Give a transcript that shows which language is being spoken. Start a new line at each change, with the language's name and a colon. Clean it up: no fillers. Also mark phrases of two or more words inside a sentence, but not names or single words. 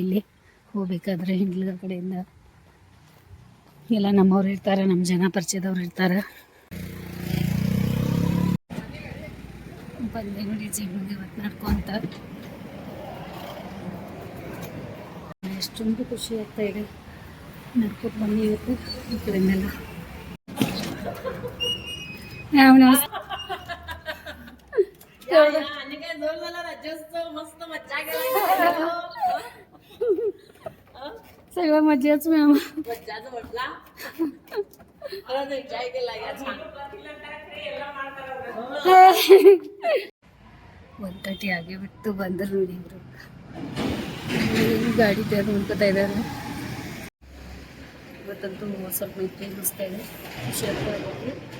Kannada: ಇಲ್ಲಿ ಹೋಗ್ಬೇಕಾದ್ರೆ ಹಿಂಡ್ಲಗಳ ಕಡೆಯಿಂದ ಎಲ್ಲ ನಮ್ಮವ್ರು ಇರ್ತಾರೆ, ನಮ್ಮ ಜನ ಪರಿಚಯದವ್ರು ಇರ್ತಾರೆ. ಬಂದೆ ನೋಡಿ ಜೀವನಿಗೆ ಇವತ್ತು ನಡ್ಕೊಂತ. ಎಷ್ಟೊಂದು ಖುಷಿ ಆಗ್ತಾ ಇದೆ ನಡ್ಕೊತ ಬನ್ನಿ ಇವತ್ತು ಈ ಕಡೆಯಿಂದೆಲ್ಲ.
Marathi: सगळं मजाच मॅम.
Kannada: ಒಂದಟಿ ಆಗಿ ಬಿಟ್ಟು ಬಂದರು ನೋಡಿ ಇವರು. ಗಾಡಿ ತೆಗೆದು ನೋಡ್ಕೊತಾ ಇದ್ದಾರೆ. ಇವತ್ತಂತೂ ಸ್ವಲ್ಪ ನಿದ್ದೆ ಅನ್ನಿಸ್ತಾ ಇದೆ, ಖುಷಿ ಆಗ್ತಾ ಇದೆ.